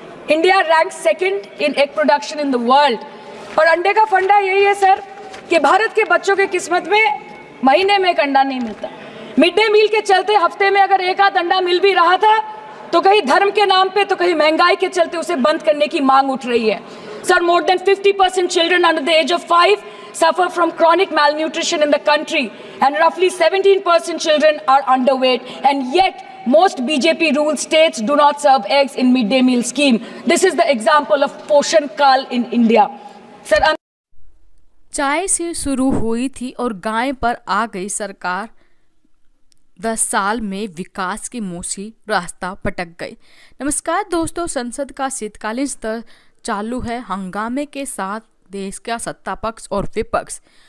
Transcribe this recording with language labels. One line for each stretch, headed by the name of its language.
English: India rank 2nd in egg production in the world.
Hindi: और अंडे का फंडा यही है सर कि भारत के बच्चों के किस्मत में महीने में एक अंडा नहीं मिलता। मिड डे मील के चलते हफ्ते में अगर एक आध अंडा मिल भी रहा था तो कहीं धर्म के नाम पे तो कहीं महंगाई के चलते उसे बंद करने की मांग उठ रही है।
English: Sir more than 50% children under the age of 5 suffer from chronic malnutrition in the country and roughly 17% children are underweight, and yet most BJP ruled states do not serve eggs in midday meal scheme. This is the example of Poshan Kal in India. Sir,
Hindi: चाय से शुरू हुई थी और गाय पर आ गई सरकार, 10 साल में विकास की मौसी रास्ता भटक गई। नमस्कार दोस्तों, संसद का शीतकालीन सत्र चालू है। हंगामे के साथ देश का सत्ता पक्ष और विपक्ष